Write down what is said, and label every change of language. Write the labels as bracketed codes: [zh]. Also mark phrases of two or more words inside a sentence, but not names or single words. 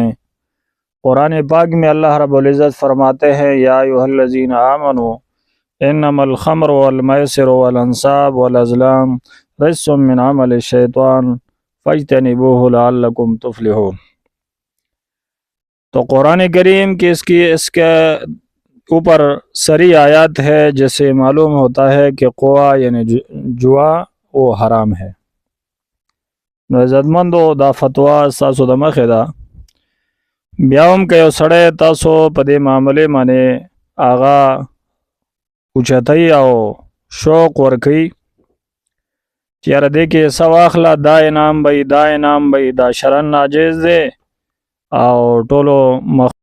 [ur] قرآن پاک میں اللہ رب العزت فرماتے ہیں [ar] یا ایھا الذین آمنوا انما الخمر والمیسر والانصاب والازلام رجس من عمل الشیطان فاجتنبوہ لعلکم تفلحون. [ur] تو قرآن کریم کی اس کے اوپر سری آیات ہے جس سے معلوم ہوتا ہے کہ قوا یعنی جوا وہ حرام ہے. [ps] نو عزتمندو دا فتوا ستاسو د مخې ده. بیا هم که یو سړی تاسو په دې معاملې باندې هغه اوچتۍ او شوق ورکوي چې یاره دې کې حصه واخله، دا انعام به دا شرعاً ناجیز دی او ټولو